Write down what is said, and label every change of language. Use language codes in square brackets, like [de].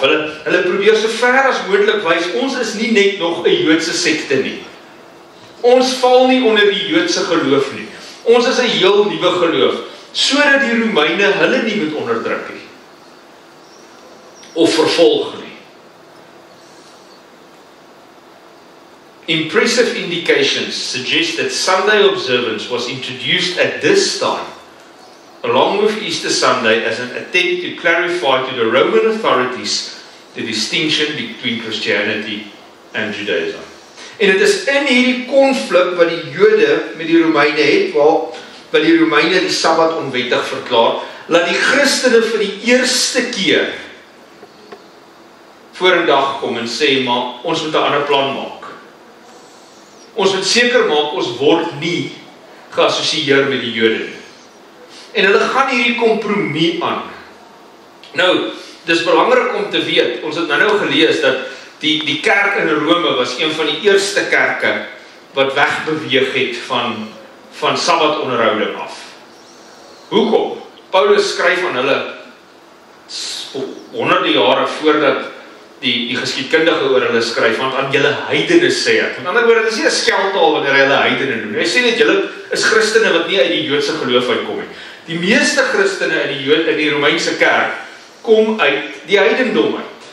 [af] Hulle probeer so ver as moontlik wys, ons is nie net nog 'n Joodse sekte nie. Ons val nie onder die Joodse geloof nie. Ons is 'n heel nuwe geloof, sodat die Romeine hulle nie moet onderdruk nie of vervolg nie. [en] Impressive indications suggest that Sunday observance was introduced at this time, along with Easter Sunday, as an attempt to clarify to the Roman authorities the distinction between Christianity and Judaism. [af] En dit is in hierdie konflik wat die Jode met die Romeine het, waar die Romeine die Sabbat onwettig verklaar, laat die Christene vir die eerste keer vorendag kom en sê, maar ons moet 'n ander plan maak. Ons moet seker maak, ons word nie geassosieer met die Jode nie. En hulle gaan hierdie kompromie aan. Nou, dis belangrik om te weet, ons het nou gelees dat die kerk in Rome was een van die eerste kerke wat wegbeweeg het van Sabbatonderhouding af. Hoekom? Paulus skryf aan hulle honderde jare voordat die geskiedkundige oor hulle skryf, want aan julle heidene sê ek. Met ander woorde, dit is nie 'n skeldtaal wanneer hy hulle heidene noem. Hy sê net julle is Christene wat nie uit die Joodse geloof uitkom nie. Die meeste Christene in die Romeinse kerk kom uit die heidendom uit.